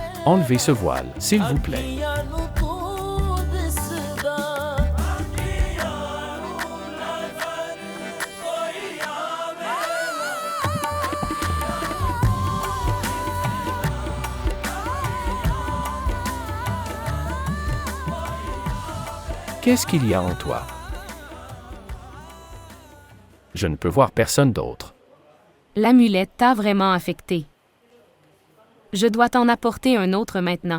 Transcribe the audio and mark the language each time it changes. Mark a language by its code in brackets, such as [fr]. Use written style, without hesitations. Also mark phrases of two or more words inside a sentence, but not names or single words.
[fr] Enlevez ce voile, s'il vous plaît. [pa] ਅੱਖੀਆਂ ਨੂੰ ਤੂੰ ਦਿਸਦਾ ਅੱਖੀਆਂ ਨੂੰ ਨਜ਼ਰ ਕੋਈ ਆਵੇ [fr] Qu'est-ce qu'il y a en toi? Je ne peux voir personne d'autre. L'amulette t'a vraiment affecté. Je dois t'en apporter un autre maintenant.